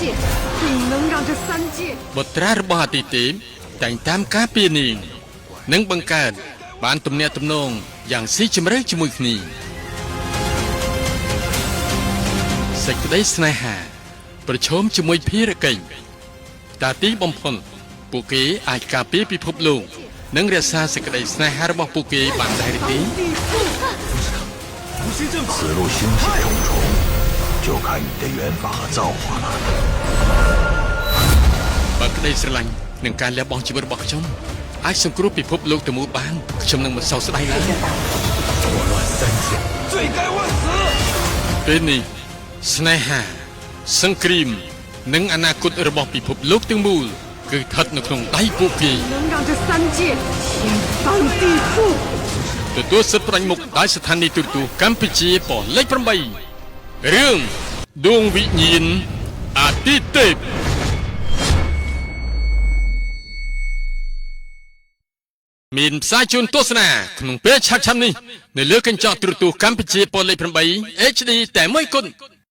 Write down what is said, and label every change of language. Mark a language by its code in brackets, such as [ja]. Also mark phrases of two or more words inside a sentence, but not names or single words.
[km] បុត្រារបស់អាទិទេពតែងតាមការពារនាងនិងបង្កើតបានទំនាក់ទំនងយ៉ាងស៊ីជម្រៅជាមួយគ្នាសេចក្តីស្នេហាប្រឈមជាមួយភារកិច្ចតាទីបំផុតពួកគេអាចការពារពិភពលោកនិងរក្សាសេចក្តីស្នេហារបស់ពួកគេបានដែរទេ [zh] 此路兴起重重，就看你的缘法和造化了。 [km] បើក្តីស្រឡាញ់នឹងការលះបង់ជីវិតរបស់ខ្ញុំអាចសង្គ្រោះពិភពលោកទៅមូលបានខ្ញុំនឹងមិនសោកស្ដាយឡើយ [zh] 祸乱三千，罪该万死。 [km] ពេលនេះស្នេហាសង្គ្រាមនិងអនាគតរបស់ពិភពលោកទាំងមូលគឺស្ថិតនៅក្នុងដៃពួកគេ ទទួលសិទ្ធិប្រាញ់មុខដោយស្ថានីយទូរទស្សន៍កម្ពុជាប៉ុស្តិ៍លេខ8រឿងដួងវិញ្ញាណអាទិទេពមានផ្សាយជូនទស្សនាក្នុងពេលឆាប់ៗនេះនៅលើកញ្ចក់ទូរទស្សន៍កម្ពុជាប៉ុស្តិ៍លេខ8 HD តែមួយគត់